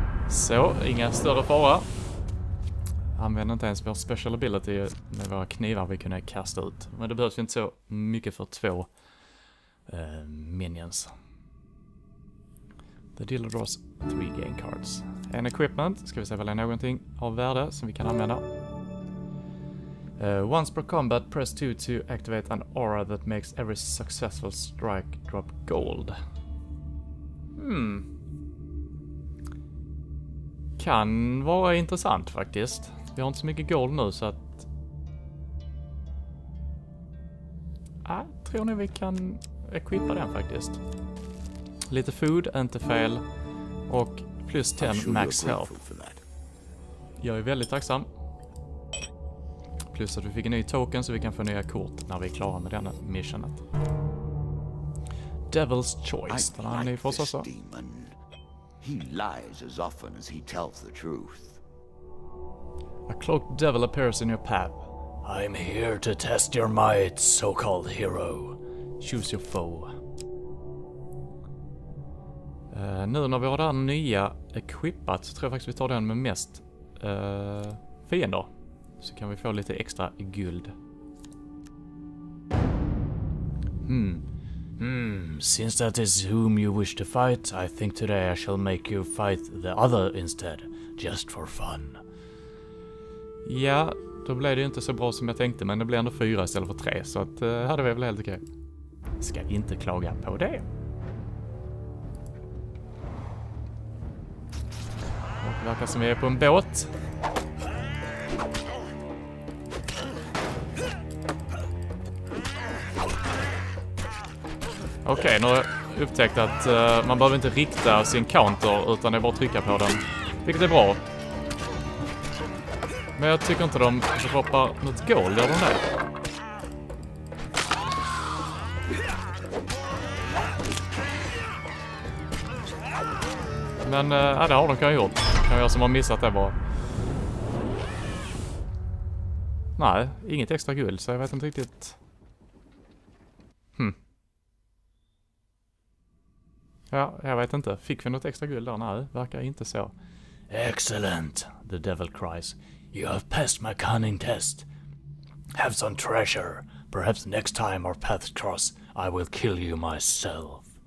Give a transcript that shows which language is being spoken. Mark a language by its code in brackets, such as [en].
[sv] Så, inga större fara. Använder inte ens vår special ability med våra knivar vi kunde kasta ut. Men det behövs ju inte så mycket för 2 minions. [en] The dealer draws 3 game cards. [sv] En equipment, ska vi se väl är någonting av värde som vi kan använda. [en] Once per combat, press 2 to activate an aura that makes every successful strike drop gold. [sv] Kan vara intressant faktiskt. Vi har inte så mycket gold nu så att... tror ni vi kan equippa den faktiskt. Lite food, inte fel. Och plus 10 max health. Jag är väldigt tacksam. Plus att vi fick en ny token så vi kan få nya kort när vi är klara med denna missionet. Devil's Choice. Den har ni för oss också. [en] He lies as often as he tells the truth. A cloaked devil appears in your path. I'm here to test your might, so-called hero. Choose your foe. [sv] Nu när vi har det här nya equippat så tror jag faktiskt vi tar den med mest fiender. Så kan vi få lite extra guld. [en] Since that is whom you wish to fight, I think today I shall make you fight the other instead, just for fun. [sv] Ja, då blev det ju inte så bra som jag tänkte, men det blev ändå 4 istället för 3, så att hade vi väl helt okej. Ska inte klaga på det. Och det verkar som vi är på en båt. Okej, nu har jag upptäckt att man behöver inte rikta sin counter utan det är bara att trycka på den. Vilket är bra. Men jag tycker inte de droppar något gold, gör de det? Men ja, det har de kan gjort. Kan jag som har missat det bara. Nej, inget extra guld så jag vet inte riktigt. Ja, jag vet inte. Fick vi något extra guld där? Nej, verkar inte så. [en] Excellent, the devil cries. You have passed my cunning test. Have some treasure. Perhaps next time our paths cross, I will kill you myself.